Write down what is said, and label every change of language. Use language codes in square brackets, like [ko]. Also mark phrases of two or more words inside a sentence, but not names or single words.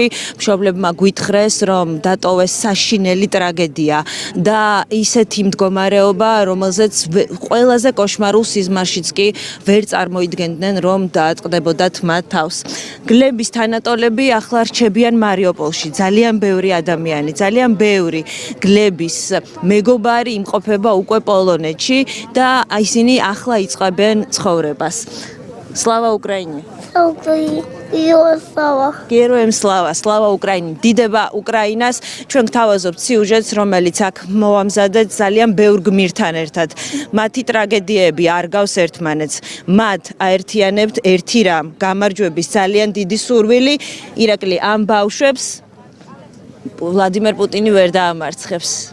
[ka] მშობლებმა გვითხრეს, რომ დატოვეს საშინელი ტრაგედია და ისეთი მდგომარეობა, რომელზეც ყველაზე კოშმარულ სიზმარშიც კი ვერ წარმოიდგენდნენ, რომ დაატყდებოდათ მათ თავს. გლების თანატოლები ახლა რჩებიან მარიუპოლში. ძალიან ბევრი ადამიანი, ძალიან ბევრი გლების მეგობარი იმყოფება უკვე პოლონეთში და ისინი ახლა იწყებენ ცხოვრებას. [uk] Слава Украине! Героям слава! Слава Украине! [ka] დიდება უკრაინას! ჩვენ გთავაზობთ სიუჟეტს, რომელიც აქ მოვამზადეთ ძალიან ბევრ გმირთან ერთად. მათი ტრაგედიები არ გავს ერთმანეთს. მათ აერთიანებთ ერთი რამ, გამარჯვების ძალიან დიდი სურვილი. ირაკლი, ამ ბავშვებს ვლადიმერ პუტინი ვერ დაამარცხებს.